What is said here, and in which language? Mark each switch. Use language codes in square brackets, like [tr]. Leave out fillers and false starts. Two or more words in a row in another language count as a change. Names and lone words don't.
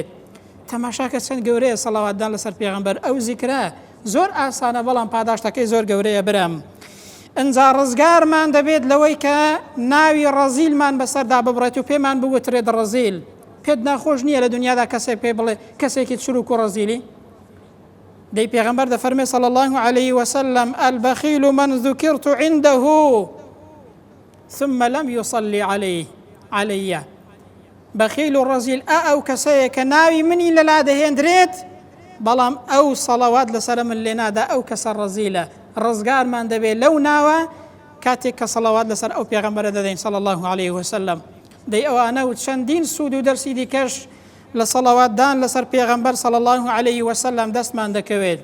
[ckb] تەماشاکە چەند گەورەیە سەڵەواتدان لەسەر پێغەمبەر. ئەو زیکرە زۆر ئاسانە بەڵام پاداشتەکەی زۆر گەورەیە برام. ئەنجا ڕزگارمان دەبێت لەوەی کە ناوی ڕەزیلمان بەسەردا ببڕێت و پێمان بگوترێت ڕەزیل. پێت ناخۆش نییە لە دنیادا کەسێک پێ بڵێ کەسێکی چروک و ڕەزیلی. دەی پێغەمبەر دەفەرمێ [ar] صلی الله عليه وسلم البخيل من ذكرت عنده ثم لم يصلي علي. [ckb] بەخیل و ڕەزیل ئەو کەسەیە کە ناوی منی لەلا دەهێنرێت بەڵام ئەو سەڵەوات لەسەر من لێ نادا ئەو کەسە ڕەزیلە. ڕزگارمان دەبێت لەو ناوە کاتێک کە سەڵەوات لەسەر ئەو پێغەمبەرە دەدەین [ar] صلی الله عليه وسلم. [ckb] دەی ئەوانە و چەندین سوود و دەرسی دیکەش لە سەڵەواتدان لەسەر پێغەمبەر [ar] صلی الله عليه وسلم [ckb] دەستمان دەکەوێت.